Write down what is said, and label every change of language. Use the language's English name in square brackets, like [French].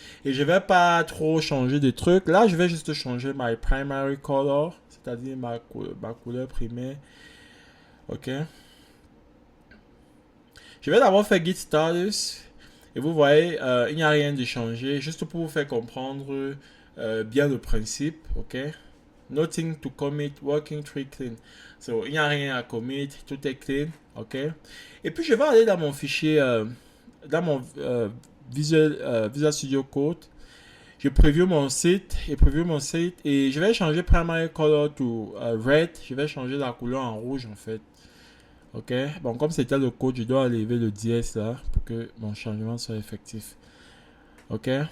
[French] Et je vais pas trop changer de trucs. Là, je vais juste changer [English] my primary color, [French] c'est-à-dire ma couleur primaire. Ok. Je vais d'abord faire git status. Et vous voyez, il n'y a rien de changé. Juste pour vous faire comprendre bien le principe. Ok. [English] Nothing to commit, working tree clean. [French] So, il n'y a rien à commit, tout est clean. Ok. Et puis, je vais aller dans mon fichier, dans mon Visual Studio Code. Je preview mon site et je vais changer [English] primary color to red. [French] Je vais changer la couleur en rouge en fait. Ok. Bon, comme c'était le code, je dois enlever le dièse là pour que mon changement soit effectif. Ok.